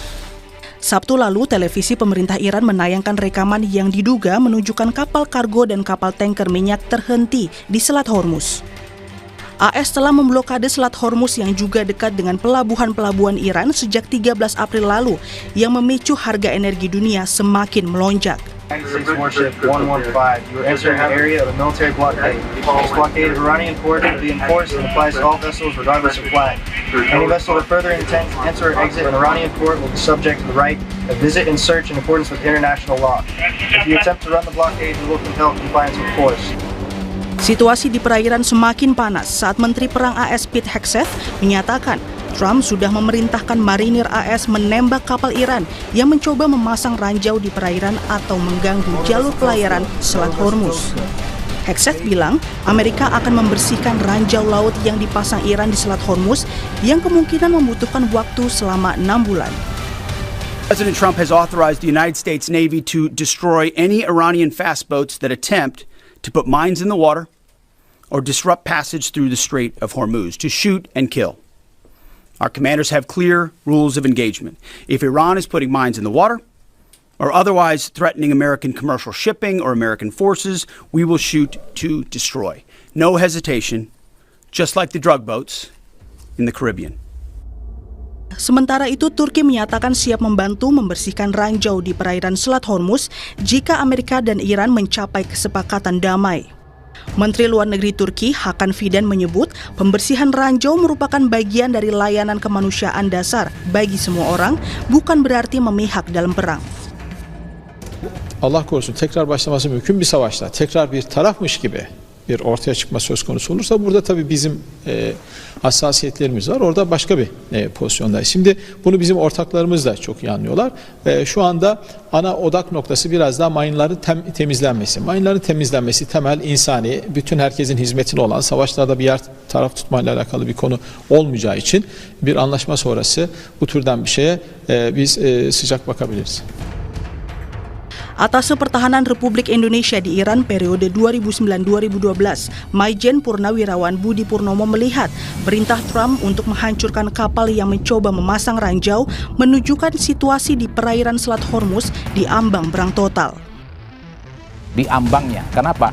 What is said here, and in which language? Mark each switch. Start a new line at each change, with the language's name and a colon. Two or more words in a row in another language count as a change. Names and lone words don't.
Indonesian: Sabtu lalu, televisi pemerintah Iran menayangkan rekaman yang diduga menunjukkan kapal kargo dan kapal tanker minyak terhenti di Selat Hormuz. AS telah memblokade Selat Hormuz yang juga dekat dengan pelabuhan-pelabuhan Iran sejak 13 April lalu yang memicu harga energi dunia semakin melonjak.
English: Warship 115, you are entering the area of a military blockade. This blockade of Iranian port will be enforced and applies to all vessels regardless of flag. Any vessel that further intends to enter or exit an Iranian port will be subject to the right of visit and search in accordance with international law. If you attempt to run the blockade, we will compel compliance with force.
Indonesian: Situasi di perairan semakin panas saat Menteri Perang AS Pete Hegseth menyatakan Trump sudah memerintahkan marinir AS menembak kapal Iran yang mencoba memasang ranjau di perairan atau mengganggu jalur pelayaran Selat Hormuz. Hegseth bilang Amerika akan membersihkan ranjau laut yang dipasang Iran di Selat Hormuz yang kemungkinan membutuhkan waktu selama 6 bulan.
English: President Trump has authorized the United States Navy to destroy any Iranian fast boats that attempt to put mines in the water or disrupt passage through the Strait of Hormuz, to shoot and kill. Our commanders have clear rules of engagement. If Iran is putting mines in the water or otherwise threatening American commercial shipping or American forces, we will shoot to destroy. No hesitation, just like the drug boats in the Caribbean.
Indonesian: Sementara itu, Turki menyatakan siap membantu membersihkan ranjau di perairan Selat Hormuz jika Amerika dan Iran mencapai kesepakatan damai. Menteri Luar Negeri Turki, Hakan Fidan, menyebut pembersihan ranjau merupakan bagian dari layanan kemanusiaan dasar bagi semua orang, bukan berarti memihak dalam perang.
Turkish: Allah korusun tekrar başlaması mümkün bir savaşta tekrar bir tarafmış gibi bir ortaya çıkma söz konusu olursa burada tabii bizim hassasiyetlerimiz var. Orada başka bir pozisyondayız. Şimdi bunu bizim ortaklarımız da çok iyi anlıyorlar. Şu anda ana odak noktası biraz daha mayınların temizlenmesi. Mayınların temizlenmesi temel insani, bütün herkesin hizmetine olan, savaşlarda bir yer taraf tutmayla alakalı bir konu olmayacağı için bir anlaşma sonrası bu türden bir şeye biz sıcak bakabiliriz.
Indonesian: Atase Pertahanan Republik Indonesia di Iran periode 2009-2012, Maijen Purnawirawan Budi Purnomo melihat perintah Trump untuk menghancurkan kapal yang mencoba memasang ranjau menunjukkan situasi di perairan Selat Hormuz di ambang perang total. Di ambangnya, kenapa?